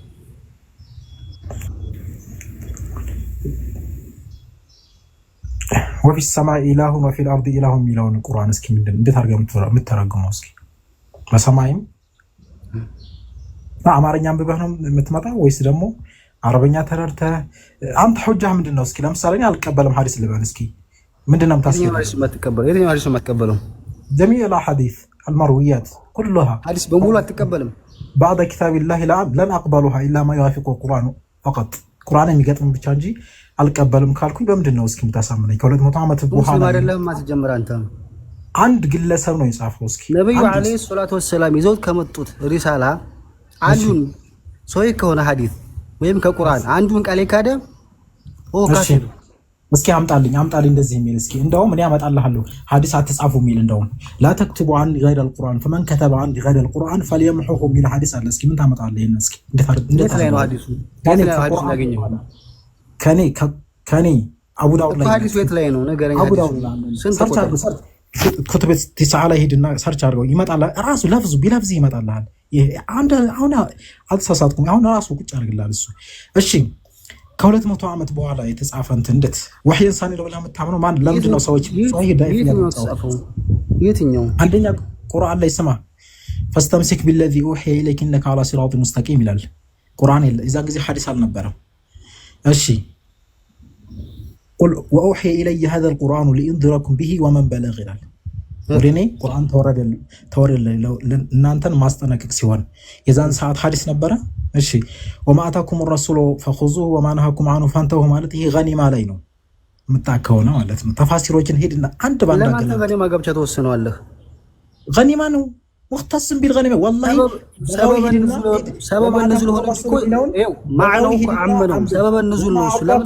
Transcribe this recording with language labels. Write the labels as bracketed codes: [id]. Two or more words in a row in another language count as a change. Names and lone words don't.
[ar] وفي السماء إله وفي الأرض إله [am] የሚለውን ቁርአን እስኪ ምንድን እንዴት አድርገህ የምትተረጉመው እስኪ? በሰማይም አማርኛ አንብበህ ነው የምትመጣው ወይስ ደግሞ አረበኛ ተረድተህ? አንተ ሑጃህ ምንድን ነው? እስኪ ለምሳሌ እኔ አልቀበልም ሐዲስ ልበል እስኪ ምንድን ነው የምታስበው? የትኛው ሐዲስ ነው የማትቀበለው? [ar] جميع الأحاديث المرويات كلها [am] ሐዲስ በሙሉ አትቀበልም? [ar] بعد كتاب الله لن أقبلها إلا ما يوافق القرآن فقط [am] ቁርአን የሚገጥም ብቻ እንጂ አልቀበልም ካልኩኝ በምንድን ነው እስኪ የምታሳምነኝ? ከ200 ዓመት በኋላ ሙስሊም አይደለም ማትጀምር አንተ። አንድ ግለሰብ ነው የጻፈው። እስኪ ነብዩ [ar] عليه الصلاة والسلام [am] ይዘውት ከመጡት ሪሳላ አንዱን ሶይ ከሆነ ሐዲስ ወይም ከቁርአን አንዱን ቃል ካደ ካፊር። እስኪ አምጣልኝ እንደዚህ የሚል እስኪ እንደውም እኔ አመጣልሃለሁ ሐዲስ አትጻፉ የሚል እንደውም [ar] لا تكتبوا عن غير القرآن فمن كتب عن غير القرآن فليمحوه [am] የሚል ሐዲስ አለ። እስኪ ምን ታመጣለህ? ይሄን እስኪ እንዴት ላይ ነው ሐዲሱ? ከኔ አቡ ዳውድ ላይ ሐዲስ ቤት ላይ ነው ነገረኛ። አቡ ዳውድ ኩቱብ ተሳላ ላይ ሄድና ሰርች አድርገው ይመጣል። ራሱ ለፍዙ ቢለፍዝ ይመጣልሃል። አሁን አልተሳሳትኩም። አሁን ራሱ ቁጭ አድርግልሃል እሱ። እሺ ከ200 ዓመት በኋላ የተጻፈ እንትን እንዴት [ar] وحيا ثانيا [am] ነው ብለህ የምታምነው ማን? ለምንድን ነው ሰዎች [ar] صحيح ضعيف [am] ያለው? የትኛው አንደኛ ቁርአን ላይ ስማ [ar] فاستمسك بالذي أوحي إليك إنك على صراط مستقيم [am] ይላል። ቁርአን የለ እዛ ጊዜ ሐዲስ አልነበረም። እሺ [ar] قل وأوحي إلي هذا القرآن لأنذركم به ومن بلغ [am] ይላል። ወደኔ ቁርአን ተወረደ እናንተን ማስጠነቀቅ ሲሆን የዛን ሰዓት ሐዲስ ነበረ። እሺ [ar] وما آتاكم الرسول فخذوه وما نهاكم عنه فانتهوا [am] ማለት ይሄ ገኒማ ላይ ነው የምታከውና ማለት ነው። ተፋሲሮችን ሄድና አንድ ባንዳ ለማን ገኒማ ገብቻ ተወስነዋለህ? ገኒማ ነው [ar] مختص بالغنيمة والله سبب النزول [am] ሆነ እኮ ይኸው ማዕናው እኮ አመነው [ar] سبب النزول [am] ነው። ለምን